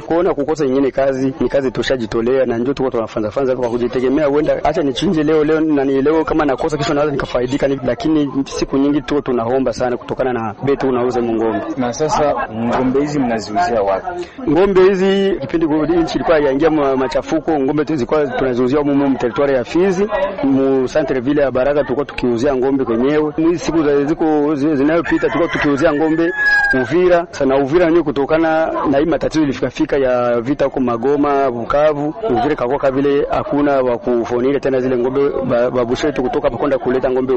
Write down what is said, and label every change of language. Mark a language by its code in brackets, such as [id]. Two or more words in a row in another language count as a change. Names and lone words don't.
[sw] Kuona kukosa nyingine kazi ni kazi tushajitolea na njoo tuko tunafanza kwa kujitegemea. Huenda acha nichinje leo na ni leo kama nakosa kesho naweza nikafaidika, lakini siku nyingi tuko tunaomba sana kutokana na bei tunauza ngombe. Na sasa ngombe hizi mnaziuzia wapi? Ngombe hizi kipindi nchi ilikuwa yaingia machafuko, ngombe zilikuwa tunaziuzia mu territory ya Fizi, mu [fr] centre ville [sw] ya Baraka tulikuwa tukiuzia ngombe kwenyewe. Hizi siku ziko zinayopita tulikuwa tukiuzia ngombe Uvira. Sana Uvira ndio kutokana na hii matatizo ilifika ya vita huko Magoma, Bukavu, Uvira kakoka vile hakuna wa kufonile tena zile ngombe babushetu kutoka pakonda kuleta ngombe Uvira.